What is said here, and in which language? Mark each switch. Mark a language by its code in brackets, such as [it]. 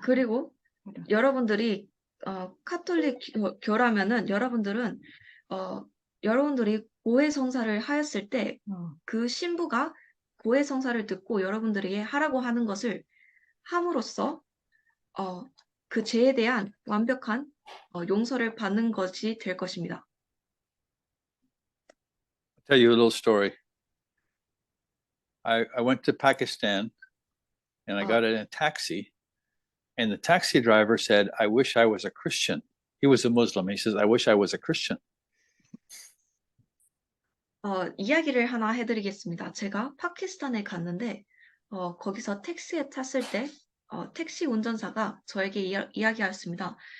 [ko] 그리고 여러분들이 카톨릭 교라면은 여러분들은 여러분들이 고해성사를 하였을 때 그 신부가 고해성사를 듣고 여러분들에게 하라고 하는 것을 함으로써 그 죄에 대한 완벽한 용서를 받는 것이 될 것입니다. [en] I'll tell you a little story. I went to Pakistan and I got in a taxi, and the taxi driver said, "I wish I was a Christian." He was a Muslim. He says, "I wish I was a Christian." [ko] 이야기를 하나 해드리겠습니다. 제가 파키스탄에 갔는데 거기서 택시에 탔을 때 택시 운전사가 저에게 이야기하였습니다.